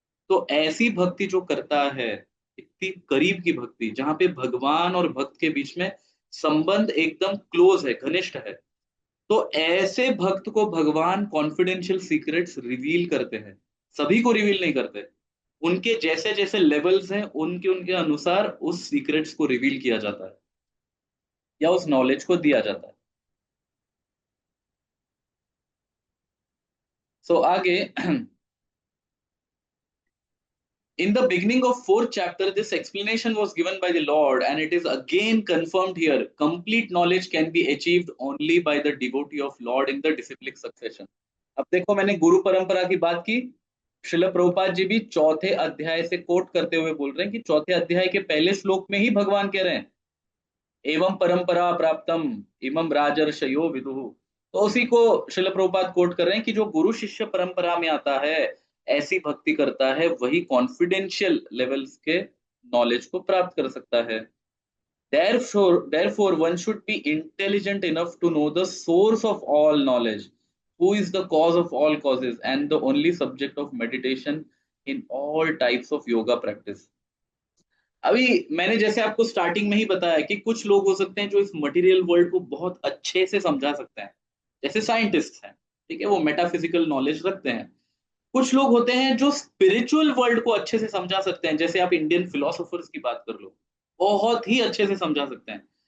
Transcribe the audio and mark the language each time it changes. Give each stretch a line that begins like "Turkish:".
Hindi: तो ऐसी भक्ति जो करता है, इतनी करीब की भक्ति जहां पे भगवान और भक्त के बीच में संबंध एकदम क्लोज है, घनिष्ठ है, तो ऐसे भक्त को भगवान कॉन्फिडेंशियल सीक्रेट्स रिवील करते हैं। सभी को रिवील नहीं करते, उनके जैसे जैसे लेवल्स हैं उनके उनके अनुसार उस सीक्रेट्स को रिवील किया जाता है। या उस नॉलेज को दिया जाता है।
English: आगे in the beginning of fourth chapter, this explanation was given by the Lord, and it is again confirmed here. Complete knowledge can be achieved only by the devotee of Lord in the disciplic succession.
Hindi: अब देखो, मैंने गुरु परंपरा की बात की। श्रील प्रभुपाद जी भी चौथे अध्याय से कोट करते हुए बोल रहे हैं कि चौथे अध्याय के पहले श्लोक में ही भगवान कह रहे हैं,
Sanskrit: एवं परंपरा प्राप्तम इमं राजर्षयो विदुः।
Hindi: तो उसी को श्रील प्रभुपाद कोट कर रहे हैं कि जो गुरु शिष्य परंपरा में आता है, ऐसी भक्ति करता है, वही कॉन्फिडेंशियल लेवल्स के नॉलेज को प्राप्त कर सकता है।
English: Therefore, one should be intelligent enough to know the source of all knowledge, who is the cause of all causes, and the only subject of meditation in all types of yoga practice.
Hindi: अभी मैंने जैसे आपको starting में ही बताया कि कुछ लोग हो सकते हैं जो इस मटेरियल वर्ल्ड को बहुत अच्छे से समझा सकते हैं, जैसे साइंटिस्ट हैं, ठीक है, वो मेटाफिजिकल नॉलेज रखते हैं। कुछ लोग होते हैं जो स्पिरिचुअल वर्ल्ड को अच्छे से समझा सकते हैं, जैसे आप इंडियन फिलोसोफर्स की बात कर लो, बहुत ही अच्छे से समझा सकते हैं।